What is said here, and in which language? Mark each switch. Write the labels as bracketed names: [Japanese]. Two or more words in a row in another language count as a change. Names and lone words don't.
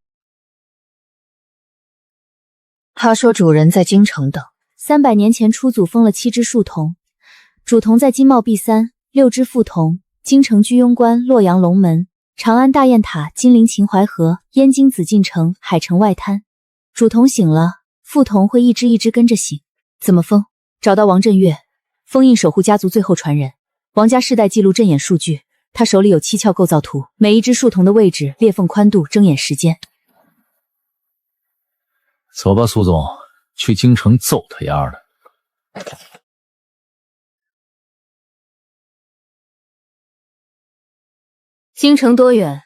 [Chinese] 他说主人在京城等。300年前出祖封了7只树童，主童在金茂壁3，6只副童，京城居庸關、洛陽龍門、長安大雁塔、金陵秦淮河、燕京紫禁城、海城外灘。主童醒了，副童會一只一只跟着醒。怎麼封？找到王振岳，封印守護家族最後傳人。王家世代記錄陣眼數據，他手裡有7竅構造圖，每一只樹童的位置、裂縫寬度、睜眼時間。走吧，蘇總，去京城揍他丫的。京城多遠